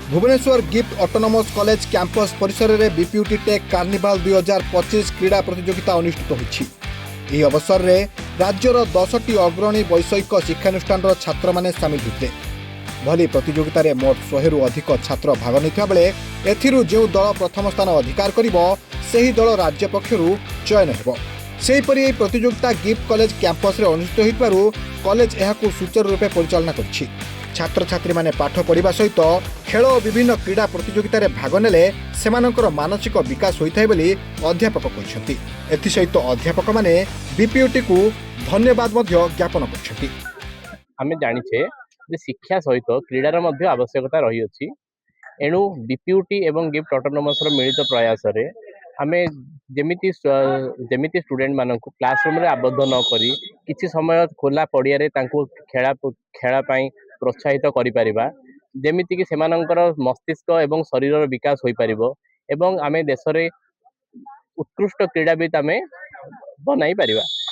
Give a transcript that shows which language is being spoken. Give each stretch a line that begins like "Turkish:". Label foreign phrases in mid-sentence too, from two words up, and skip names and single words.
Odia: ଭୁବନେଶ୍ୱର ଗିଫ୍ଟ ଅଟୋନୋମସ କଲେଜ କ୍ୟାମ୍ପସ ପରିସର ମେଁ ବିପିୟୁଟି ଟେକ କାର୍ନିଭାଲ 2025 କ୍ରୀଡ଼ା ପ୍ରତିଯୋଗିତା ଅନୁଷ୍ଠିତ ହୋଇଛି। ଏହି ଅବସରରେ ରାଜ୍ୟର 10ଟି ଅଗ୍ରଣୀ ବୈଷୟିକ ଶିକ୍ଷାନୁଷ୍ଠାନର ଛାତ୍ରମାନେ ସାମିଲ ହୋଇଥିଲେ। ଭଲି ପ୍ରତିଯୋଗିତାରେ ମୋଟ 100ରୁ ଅଧିକ ଛାତ୍ର ଭାଗ ନେଇଥିବା ବେଳେ ଏଥିରୁ ଯେଉଁ ଦଳ ପ୍ରଥମ ସ୍ଥାନ ଅଧିକାର କରିବ ସେହି ଦଳ ରାଜ୍ୟ ପକ୍ଷରୁ ଚୟନ ହେବ। ସେହିପରି ଏହି ପ୍ରତିଯୋଗିତା ଗିଫ୍ଟ କଲେଜ କ୍ୟାମ୍ପସରେ ଅନୁଷ୍ଠିତ ହୋଇଥିବାରୁ କଲେଜ ଏହାକୁ ସୁଚାରୁ ରୂପେ ପରିଚାଳନା କରିଛି। ଛାତ୍ରଛାତ୍ରୀମାନେ ପାଠ ପଢ଼ିବା ସହିତ ଖେଳ ଓ ବିଭିନ୍ନ କ୍ରୀଡ଼ା ପ୍ରତିଯୋଗିତାରେ ଭାଗ ନେଲେ ସେମାନଙ୍କର ମାନସିକ ବିକାଶ ହୋଇଥାଏ ବୋଲି ଅଧ୍ୟାପକ କହିଛନ୍ତି। ଏଥିସହିତ ଅଧ୍ୟାପକମାନେ ବିପିୟୁଟି କୁ ଧନ୍ୟବାଦ ଜ୍ଞାପନ କର। ଆମେ ଜାଣିଛେ ଯେ ଶିକ୍ଷା ସହିତ କ୍ରୀଡ଼ାର ମଧ୍ୟ ଆବଶ୍ୟକତା ରହି ଅଛି। ଏଣୁ ବିପିୟୁଟି ଏବଂ ଗିଫ୍ଟ ଅଟୋନୋମସ ମିଳିତ ପ୍ରୟାସ ରେ ଆମେ ଯେମିତି ଷ୍ଟୁଡେଣ୍ଟ ମାନଙ୍କ କ୍ଲାସରୁମ ରେ ଆବଦ୍ଧ ନ କରି କିଛି ସମୟ ଖୋଲା ପଡ଼ିଆ ରେ ତାଙ୍କୁ ଖେଳ ପାଇଁ ପ୍ରୋତ୍ସାହିତ କରି ପାରିବା, ଯେମିତି କି ସେମାନଙ୍କର ମସ୍ତିଷ୍କ ଏବଂ ଶରୀର ବିକାଶ ହୋଇ ପାରିବ ଏବଂ ଆମେ ଦେଶ ରେ ଉତ୍କୃଷ୍ଟ କ୍ରୀଡ଼ାବିତ ଆମେ ବନାଇ ପାରିବା।